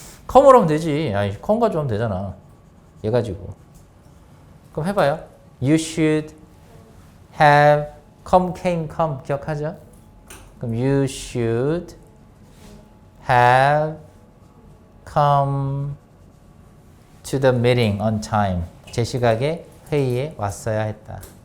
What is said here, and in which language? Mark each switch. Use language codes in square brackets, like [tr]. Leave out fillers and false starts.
[ko] come으로 하면 되지. 아니, come 가져오면 되잖아. 얘 가지고. 그럼 해봐요. [en] You should have come, came, come. [ko] 기억하죠? [en] 그럼 you should have come to the meeting on time. [ko] 제 시각에 회의에 왔어야 했다.